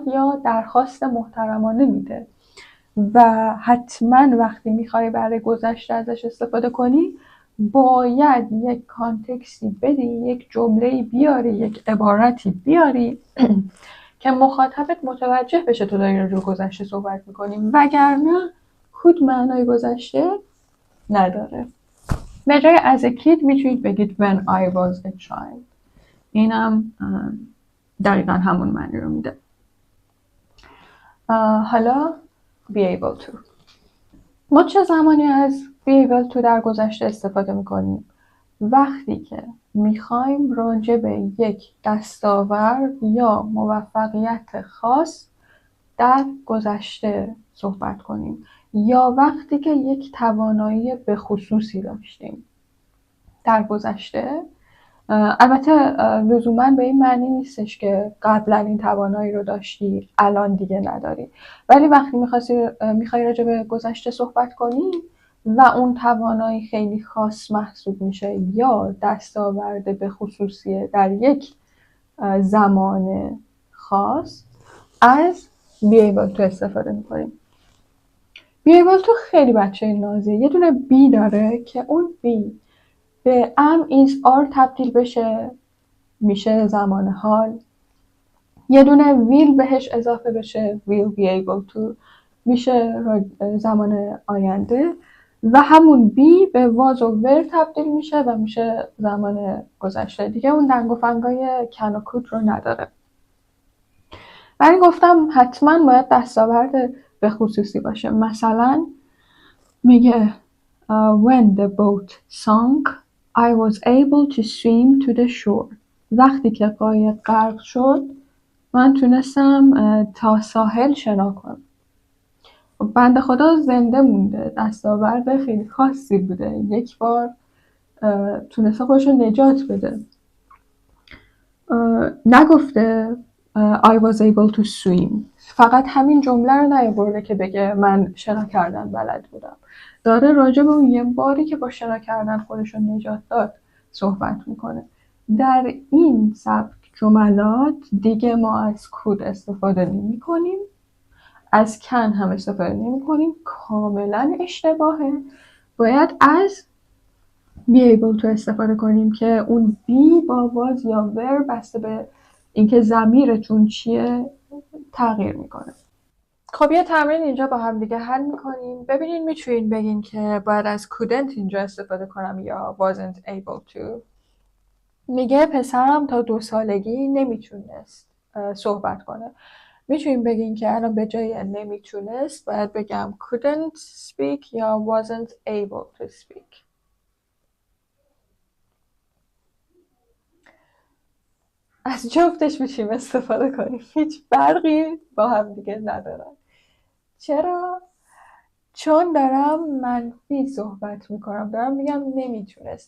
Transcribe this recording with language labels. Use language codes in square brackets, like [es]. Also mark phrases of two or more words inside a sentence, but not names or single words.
[fa] یا درخواست محترمانه میده و حتما وقتی میخوای برای گذشته ازش استفاده کنی باید یک کانتکستی بدی، یک جمله بیاری، یک عبارتی بیاری که مخاطبت متوجه بشه تو داری راجع به گذشته صحبت میکنی، وگرنه could معنای گذشته نداره. به جای [en] as a kid [fa] میتونید بگید [en] when I was a child. [fa] اینم دقیقا همون معنی رو میده. حالا [en] be able to. [fa] ما چه زمانی از [en] be able to [fa] در گذشته استفاده میکنیم؟ وقتی که میخوایم راجع به یک دستاورد یا موفقیت خاص در گذشته صحبت کنیم یا وقتی که یک توانایی به خصوصی داشتیم در گذشته. البته لزوما به این معنی نیستش که قبلا این توانایی رو داشتی الان دیگه نداری، ولی وقتی میخوای راجع به گذشته صحبت کنی و اون توانایی خیلی خاص محسوب میشه یا دستاورد به خصوصیه در یک زمان خاص، از [en] be able to [fa] استفاده میکنیم. [en] be able to [fa] خیلی بچه نازه، یه دونه be داره که اون be به [en] am is are [fa] تبدیل بشه میشه زمان حال، یه دونه will بهش اضافه بشه [en] will be able to [fa] میشه زمان آینده و همون be به was و were تبدیل میشه و میشه زمان گذشته. دیگه اون دنگ و فنگای can و could رو نداره. من گفتم حتما باید دستاورد به خصوصی باشه. مثلا میگه [en] when the boat sank I was able to swim to the shore. [fa] وقتی که قایق غرق شد من تونستم تا ساحل شنا کنم. بنده خدا زنده مونده، دستاورد خیلی خاصی بوده، یک بار تونسته خودش رو نجات بده. نگفته [en] I was able to swim، [fa] فقط همین جمله رو نیاورده که بگه من شنا کردن بلد بودم. داره راجع به اون یه باری که با شنا کردن خودش رو نجات داد صحبت میکنه. در این سبک جملات دیگه ما از could استفاده نمی کنیم، از can هم استفاده نمی کنیم، کاملا اشتباهه. باید از [en] be able to [fa] استفاده کنیم که اون be با was یا were بسته به اینکه ضمیرتون چیه تغییر میکنه. خب یه تمرین اینجا با هم دیگه حل میکنیم. ببینین میتونین بگین که باید از couldn't اینجا استفاده کنم یا [en] wasn't able to. [fa] میگه پسرم تا 2 سالگی نمیتونست صحبت کنه. میتونین بگین که الان به جای نمیتونست باید بگم [en] couldn't speak [fa] یا [en] wasn't able to speak. [fa] از جفتش میتونیم استفاده کنیم، هیچ فرقی با هم دیگه ندارن. چرا؟ چون دارم منفی صحبت میکنم، دارم میگم نمیتونست.